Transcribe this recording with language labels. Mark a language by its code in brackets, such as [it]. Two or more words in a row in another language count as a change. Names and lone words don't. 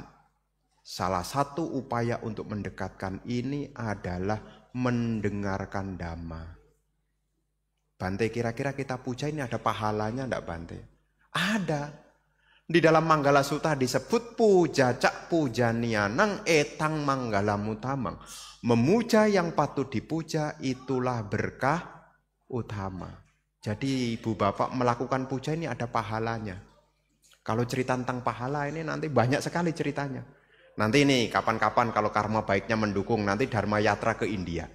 [id] Salah satu upaya untuk mendekatkan ini adalah mendengarkan dhamma. Bante, kira-kira kita puja ini ada pahalanya enggak, Bante? Ada. Di dalam Manggala Sutta disebut [pi] puja cak pujanianang etang manggala mutamang. [id] Memuja yang patut dipuja itulah berkah utama. Jadi ibu bapak melakukan puja ini ada pahalanya. Kalau cerita tentang pahala ini nanti banyak sekali ceritanya. Nanti nih kapan-kapan kalau karma baiknya mendukung nanti Dharma Yatra ke India.